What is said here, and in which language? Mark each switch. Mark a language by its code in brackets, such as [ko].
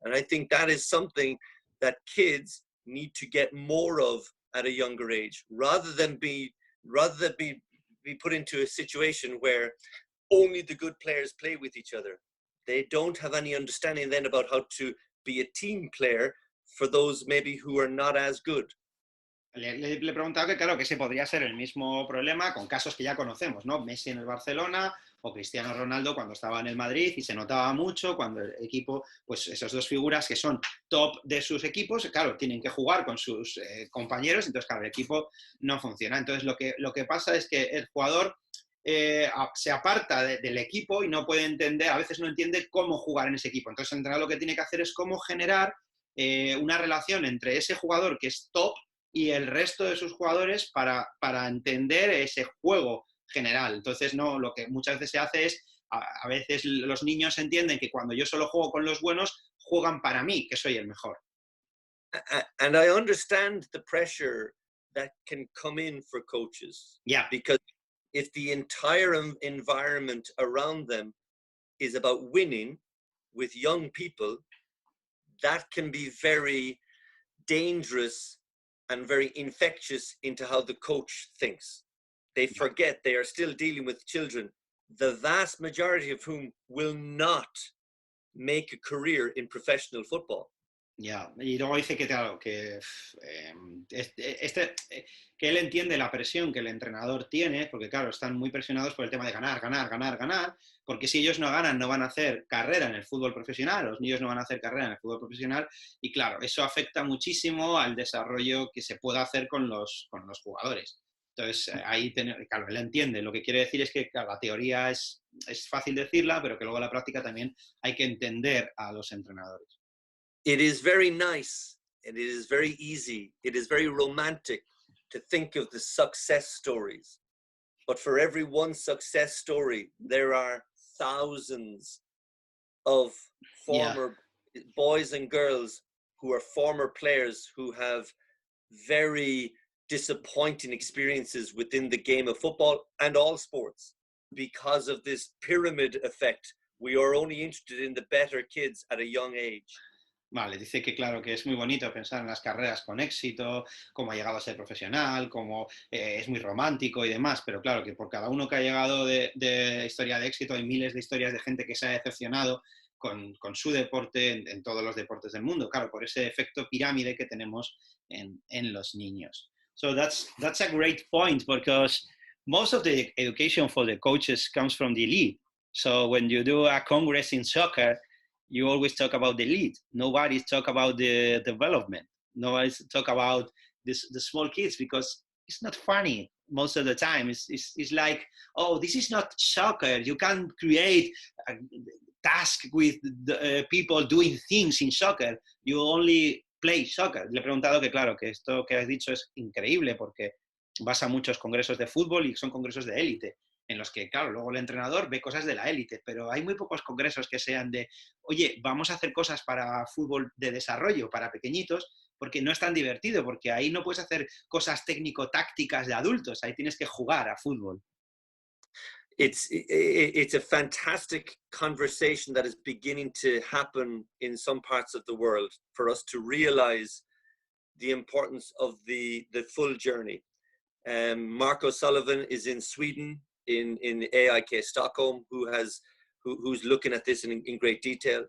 [en] And I think that is something that kids need to get more of at a younger age, rather than be put into a situation where only the good players play with each other. They don't have any understanding then about how to be a team player for those maybe who are not as good. [es] Le preguntaba que claro, que ese podría ser el mismo problema con casos que ya conocemos, ¿no? Messi en el Barcelona o Cristiano Ronaldo cuando estaba en el Madrid, y se notaba mucho cuando el equipo, pues esas 2 figuras que son top de sus equipos, claro, tienen que jugar con sus compañeros, entonces claro, el equipo no funciona. Entonces lo que pasa es que el jugador se aparta del equipo y no puede entender, a veces no entiende cómo jugar en ese equipo. Entonces el entrenador lo que tiene que hacer es cómo generar una relación entre ese jugador que es top y el resto de sus jugadores para entender ese juego general. Entonces, no, lo que muchas veces se hace es, a veces los niños entienden que cuando yo solo juego con los buenos, juegan para mí, que soy el mejor. [en] And I understand the pressure that can come in for coaches. Yeah. Because if the entire environment around them is about winning with young people, that can be very dangerous and very infectious into how the coach thinks. They forget they are still dealing with children, the vast majority of whom will not make a career in professional football. [es] Ya, y luego dice que, claro, que él entiende la presión que el entrenador tiene, porque claro, están muy presionados por el tema de ganar, porque si ellos no ganan, no van a hacer carrera en el fútbol profesional, los niños no van a hacer carrera en el fútbol profesional, y claro, eso afecta muchísimo al desarrollo que se pueda hacer con los jugadores. Entonces, ahí, claro, él entiende. Lo que quiere decir es que, claro, la teoría es fácil decirla, pero que luego la práctica también hay que entender a los entrenadores. [en] It is very nice, and it is very easy, it is very romantic to think of the success stories. But for every one success story, there are thousands of former boys and girls who are former players who have very disappointing experiences within the game of football and all sports because of this pyramid effect. We are only interested in the better kids at a young age. [es] Vale, dice que claro, que es muy bonito pensar en las carreras con éxito, cómo ha llegado a ser profesional, cómo es muy romántico y demás, pero claro, que por cada uno que ha llegado de historia de éxito hay miles de historias de gente que se ha decepcionado con su deporte en todos los deportes del mundo, claro, por ese efecto pirámide que tenemos en los niños. [en] So that's a great point, because most of the education for the coaches comes from the elite. So when you do a congress in soccer, you always talk about the lead. Nobody's talk about the development. Nobody's talk about the small kids, because it's not funny most of the time. It's like, oh, this is not soccer. You can't create a task with the, people doing things in soccer. You only play soccer. [es] Le he preguntado que, claro, que esto que has dicho es increíble, porque vas a muchos congresos de fútbol y son congresos de élite, en los que, claro, luego el entrenador ve cosas de la élite, pero hay muy pocos congresos que sean de, oye, vamos a hacer cosas para fútbol de desarrollo, para pequeñitos, porque no es tan divertido, porque ahí no puedes hacer cosas técnico-tácticas de adultos, ahí tienes que jugar a fútbol. [en] It's a fantastic conversation that is beginning to happen in some parts of the world for us to realize the importance of the full journey. Marco Sullivan is in Sweden, in AIK Stockholm, who's looking at this in great detail.